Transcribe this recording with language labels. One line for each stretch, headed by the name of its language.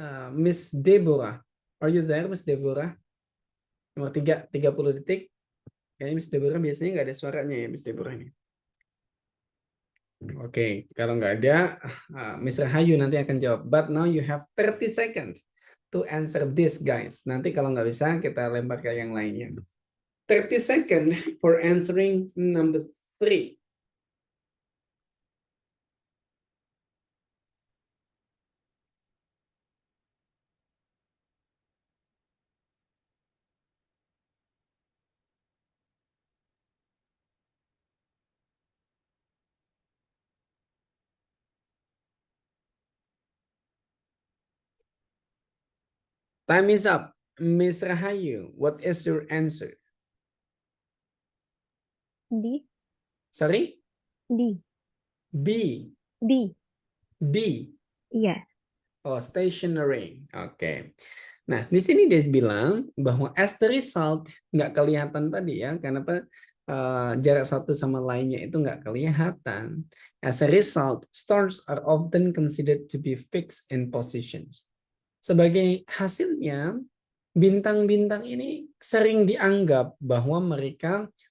English: Miss Deborah. Are you there, Miss Deborah?
Indonesian: Nomor 3, 30 detik. Kayaknya Miss Deborah biasanya nggak ada suaranya ya, Miss Deborah ini. Oke, kalau nggak ada, Miss Rahayu nanti akan jawab.
English: But now you have 30 seconds to answer this, guys.
Indonesian: Nanti kalau nggak bisa, kita lempar ke yang lainnya.
English: 30 seconds for answering number 3. Time is up. Miss Rahayu, what is your answer? D. Sorry? D. B. D. D.
Indonesian: Iya.
English: Oh, stationary. Oke.
Indonesian: Nah, di sini dia bilang bahwa
English: as the result,
Indonesian: nggak kelihatan tadi ya, karena jarak satu sama lainnya itu nggak kelihatan.
English: As a result, stars are often considered to be fixed in positions.
Indonesian: Sebagai hasilnya, bintang-bintang ini sering dianggap bahwa mereka